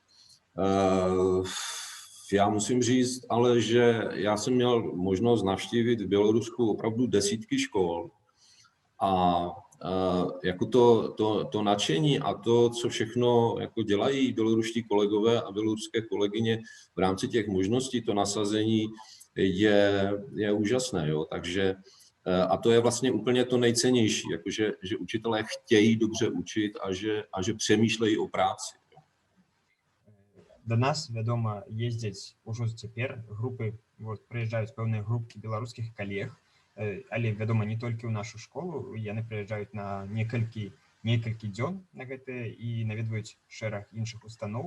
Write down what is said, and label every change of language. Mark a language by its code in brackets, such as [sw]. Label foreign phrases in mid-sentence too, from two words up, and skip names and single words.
[cs] Já musím říct, ale že já jsem měl možnost navštívit v Bělorusku opravdu desítky škol a jako to nadšení a to, co všechno jako dělají běloruští kolegové a běloruské kolegyně v rámci těch možností, to nasazení je úžasné. Jo? Takže, a to je vlastně úplně to nejcennější, jakože, že učitelé chtějí dobře učit a že přemýšlejí o práci. [be] До нас, вядома, ездзяць ужо цяпер групы, прыязджаюць пэўныя групкі беларускіх калег, але, вядома, не толькі ў нашу школу, яны прыязджаюць на некалькі дзён на гэтае і наведваюць шэраг іншых устаноў.